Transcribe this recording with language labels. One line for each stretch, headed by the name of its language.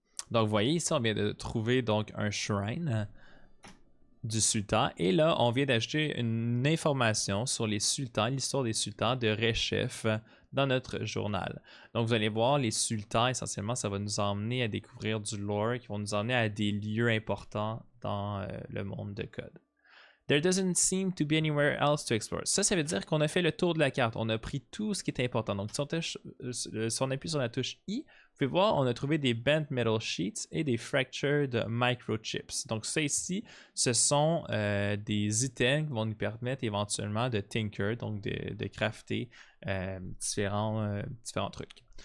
French: Donc vous voyez ici, on vient de trouver donc un shrine du sultan. Et là, on vient d'ajouter une information sur les sultans, l'histoire des sultans de Reshef dans notre journal. Donc, vous allez voir, les sultans, essentiellement, ça va nous emmener à découvrir du lore qui vont nous emmener à des lieux importants dans le monde de code.
English: There doesn't seem to be anywhere else to explore.
French: Ça veut dire qu'on a fait le tour de la carte. On a pris tout ce qui était important. Donc, si on appuie sur la touche I, vous pouvez voir, on a trouvé des
English: bent metal sheets
French: et des
English: fractured microchips.
French: Donc, ça ici, ce sont des items qui vont nous permettre éventuellement de tinker, donc de crafter différents trucs.